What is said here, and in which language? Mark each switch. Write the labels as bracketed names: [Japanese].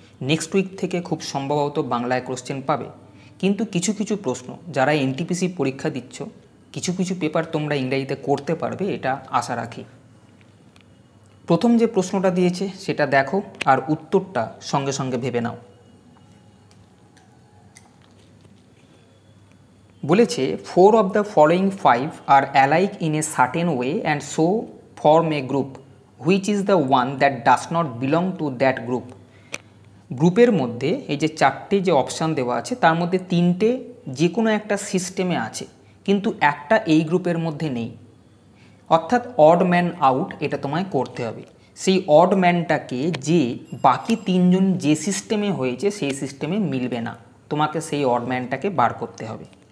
[Bangla] Next week থেকে খুব সম্ভবত বাংলায় কোশ্চেন পাবে, কিন্তু কিছু কিছু প্রশ্ন যারা এনটিপিসি পরীক্ষা দিচ্ছ কিছু কিছু পেপার তোমরা ইংরেজিতে করতে পারবে, এটা আশা রাখি। প্রথম যে প্রশ্নটা দিয়েছে সেটা দেখো আর উত্তরটা সঙ্গে সঙ্গে ভেবে নাও। বলেছে [English] 4 of the following 5 are alike in a certain way and so form a group. Which is the one that does not belong to that group? [Bangla] গ্রুপের মধ্যে এই যে চারটে যে অপশান দেওয়া আছে তার মধ্যে তিনটে যে কোনো একটা সিস্টেমে আছে, কিন্তু একটা এই গ্রুপের মধ্যে নেই, অর্থাৎ অড ম্যান আউট। এটা তোমায় করতে হবে। সেই অড ম্যানটাকে যে বাকি তিনজন যে সিস্টেমে হয়েছে সেই সিস্টেমে মিলবে না, তোমাকে সেই অড ম্যানটাকে বার করতে হবে।